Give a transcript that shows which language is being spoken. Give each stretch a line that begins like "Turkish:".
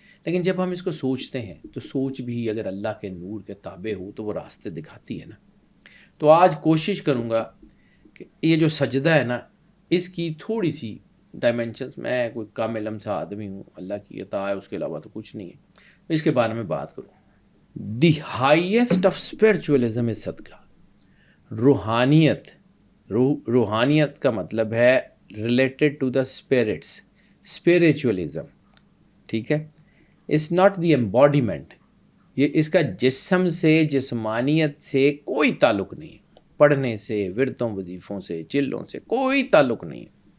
Urdu: لیکن جب ہم اس کو سوچتے ہیں تو سوچ بھی اگر اللہ کے نور کے تابع ہو تو وہ راستے دکھاتی ہے نا. تو آج کوشش کروں گا کہ یہ جو سجدہ ہے نا اس کی تھوڑی سی ڈائمینشنز، میں کوئی کم علم سا آدمی ہوں، اللہ کی عطا ہے، اس کے علاوہ تو کچھ نہیں ہے، اس کے بارے میں بات کروں.
English: The highest of spiritualism is صدقہ.
Urdu: روحانیت کا مطلب ہے ریلیٹڈ ٹو دا اسپرٹس، اسپریچولیزم، ٹھیک ہے.
English: It's not the embodiment.
Urdu: یہ اس کا جسم سے، جسمانیت سے کوئی تعلق نہیں ہے، پڑھنے سے، وردوں وظیفوں سے، چلوں سے کوئی تعلق نہیں ہے.